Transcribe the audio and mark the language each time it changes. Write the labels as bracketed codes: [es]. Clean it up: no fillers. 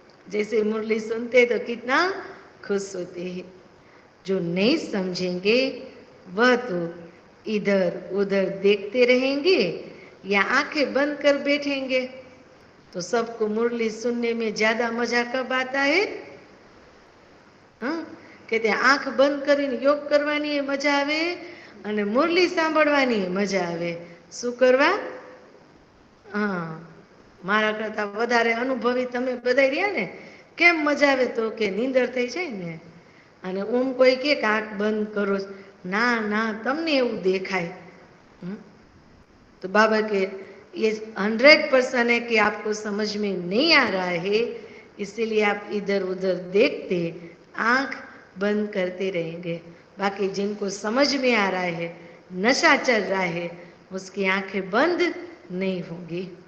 [hi] जैसे मुरली सुनते तो कितना खुश होते हैं। जो नहीं समझेंगे वह तो इधर उधर देखते रहेंगे या आंखें बंद कर बैठेंगे। तो सबको मुरली सुनने में ज्यादा मजा कब आता है? हाँ, कहते आंख बंद [gu] કરીને योग करવાની મજા આવે અને મુરલી સાંભળવાની મજા આવે। શું કરવા? હા, મારા કરતા વધારે અનુભવી તમે બધા રહ્યા ને, કેમ મજા આવે? તો કે નીંદર થઈ જાય ને, અને ઓમ કોઈ કે આંખ બંધ કરો, ના ના તમને એવું દેખાય। [hi] तो बाबा के ये 100% है कि आपको समझ में नहीं आ रहा है, इसीलिए आप इधर उधर देखते आंख बंद करते रहेंगे। बाकी जिनको समझ में आ रहा है, नशा चल रहा है, उसकी आंखें बंद नहीं होंगी।